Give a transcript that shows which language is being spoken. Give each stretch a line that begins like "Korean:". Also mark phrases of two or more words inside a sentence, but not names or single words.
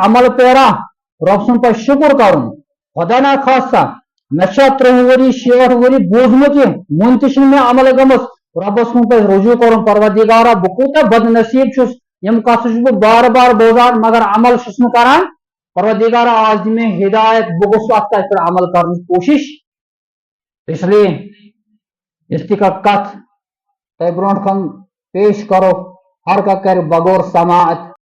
Kashmiri: عمل پیرا رۄب سُنٛد پتہٕ شُکر کرُن خدا نا خاصہ مےٚ چھا 30 ؤری 60 ؤری بوٗزمُت یہِ وُنہِ تہِ چھُنہٕ مےٚ عمل گٔمٕژ رۄبس کُن پزِ رجوع کرُن پروردگارا بہٕ کوٗتاہ بدنصیب چھُس یِم کتھٕ چھُس بہٕ بار بار بوزان مگر عمل چھُس نہٕ کران پروردگارا آز دِ مےٚ ہدایت بہٕ گوٚژھ اتھ پٮ۪ٹھ عمل کرنٕچ کوٗشش
Urdu: اس لیے
Kashmiri: یُس تہِ کانٛہہ کتھ تۄہہِ برونٛٹھ کُن پیش کرو ہر کانٛہہ کرِ بغور سماعت